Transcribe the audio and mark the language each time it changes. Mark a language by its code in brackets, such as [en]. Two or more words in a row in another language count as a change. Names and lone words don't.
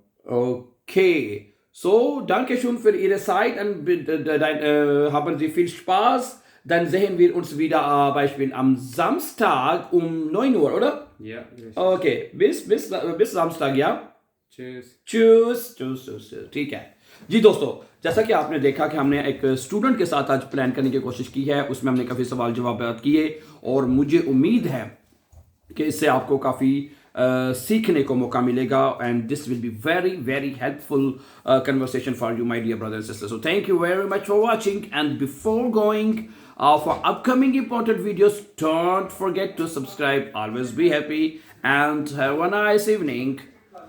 [de] Okay, so, danke schön für Ihre Zeit und haben Sie viel Spaß. Dann sehen wir uns wieder Beispiel am Samstag um 9 Uhr, oder? Ja, richtig. Okay, bis Samstag, ja? Tschüss. [hi] चूस ठीक है जी दोस्तों जैसा कि आपने देखा कि हमने एक स्टूडेंट के साथ आज प्लान करने की कोशिश की है उसमें हमने काफ़ी सवाल जवाब किए और मुझे उम्मीद है कि इससे आपको काफ़ी सीखने को मौका मिलेगा [en] and this will be very very helpful conversation for you my dear brothers and sisters so thank you very much for watching and before going for upcoming important videos don't forget to subscribe always be happy and have a nice evening